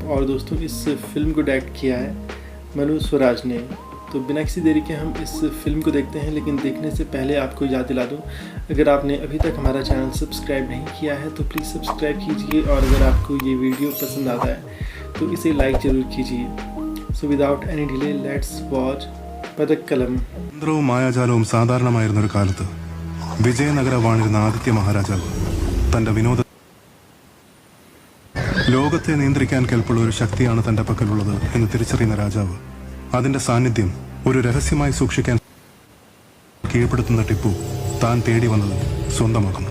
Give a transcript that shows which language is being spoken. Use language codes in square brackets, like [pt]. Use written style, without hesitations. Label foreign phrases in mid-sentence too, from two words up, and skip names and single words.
[hi] और दोस्तों, इस फिल्म को डायरेक्ट किया है मनु स्वराज ने। तो बिना किसी देरी के हम इस फिल्म को देखते हैं। लेकिन देखने से पहले आपको याद दिला दूं, अगर आपने अभी तक हमारा चैनल सब्सक्राइब नहीं किया है तो प्लीज़ सब्सक्राइब कीजिए, और अगर आपको ये वीडियो पसंद आता है तो इसे लाइक ज़रूर कीजिए। [en] So without any delay let's watch പദക് കലം. [ml] തന്ത്രവും മായാജാലവും സാധാരണമായിരുന്നൊരു കാലത്ത് വിജയനഗര വാണിരുന്ന ആദിത്യ മഹാരാജാവ് തന്റെ വിനോദ ലോകത്തെ നിയന്ത്രിക്കാൻ കെൽപ്പുള്ള ഒരു ശക്തിയാണ് തന്റെ പക്കലുള്ളത് എന്ന് തിരിച്ചറിയുന്ന രാജാവ് അതിന്റെ സാന്നിധ്യം ഒരു രഹസ്യമായി സൂക്ഷിക്കാൻ കീഴ്പ്പെടുത്തുന്ന ടിപ്പു താൻ തേടി വന്നത് സ്വന്തമാക്കുന്നു.